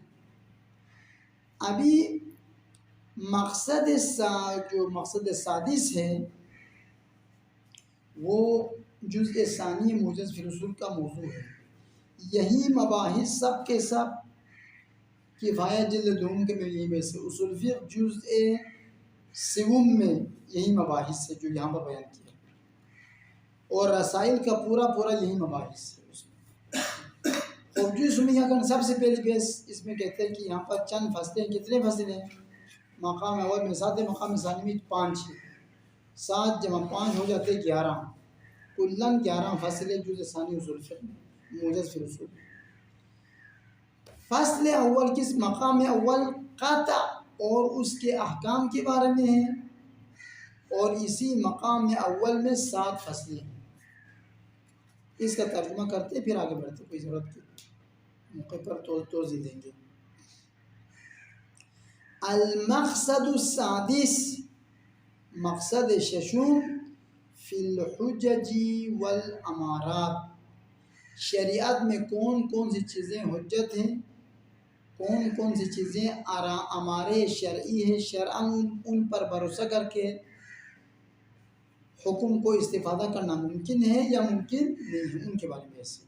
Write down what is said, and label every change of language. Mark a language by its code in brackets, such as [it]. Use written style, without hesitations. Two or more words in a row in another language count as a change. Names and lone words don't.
[ur] ابھی جو مقصد سادس ہے وہ جزء ثانی موجز فی الاصول کا موضوع ہے۔ یہی مباحث سب کے سب کفایہ جلد دوم کے میں یہی میں سے اصول فقہ جزء سوم میں یہی مباحث ہے جو یہاں پر بیان کیا، اور رسائل کا پورا یہی مباحث ہے اس میں۔ اور جو اس میں یہاں کا سب سے پہلی بیس اس میں کہتے ہیں کہ یہاں پر چند فصلیں، کتنے فصل ہیں؟ مقام اول میں 7 ہے، مقام ثانی میں 5 ہے، 7 جمع 5 ہو جاتے 11، کلاً 11 فصل ہے جزء ثانی اصول فقہ میں، موجز فی الاصول۔ فصل اول کس مقام اول قطع اور اس کے احکام کے بارے میں ہے، اور اسی مقام اول میں 7 فصلیں ہیں۔ اس کا ترجمہ کرتے پھر آگے بڑھتے، کوئی ضرورت کی موقع پر توضیح دیں گے۔ [ar] المقصد السادس، [ur] مقصد ششم، [ar] فی الحجج والامارات، [ur] شریعت میں کون سی چیزیں حجت ہیں، کون سی چیزیں امارے شرعی ہیں، شرعاً ان پر بھروسہ کر کے حکم کو استفادہ کرنا ممکن ہے یا ممکن نہیں ہے، ان کے بارے میں ایسے۔